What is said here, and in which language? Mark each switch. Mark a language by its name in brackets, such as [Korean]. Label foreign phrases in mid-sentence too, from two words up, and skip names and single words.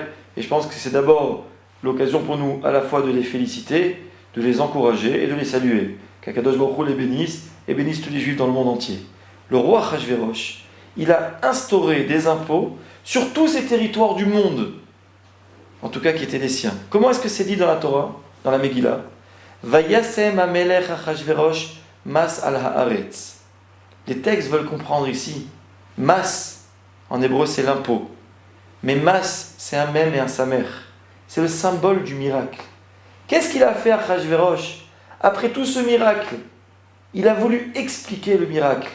[French] Et je pense que c'est d'abord l'occasion pour nous à la fois de les féliciter, de les encourager et de les saluer. Qu' [Hebrew] הקדוש ברוך הוא [French] les bénisse et bénisse tous les Juifs dans le monde entier. Le roi Achashverosh, il a instauré des impôts sur tous ces territoires du monde, en tout cas qui étaient les siens. Comment est-ce que c'est dit dans la Torah, dans la Megillah? [Hebrew] וישם המלך אחשורוש מס על הארץ. [French] Les textes veulent comprendre ici. Mas, en hébreu, c'est l'impôt. Mais mas, c'est un mem et un samer. C'est le symbole du miracle. Qu'est-ce qu'il a fait à Achashverosh? Après tout ce miracle, il a voulu expliquer le miracle.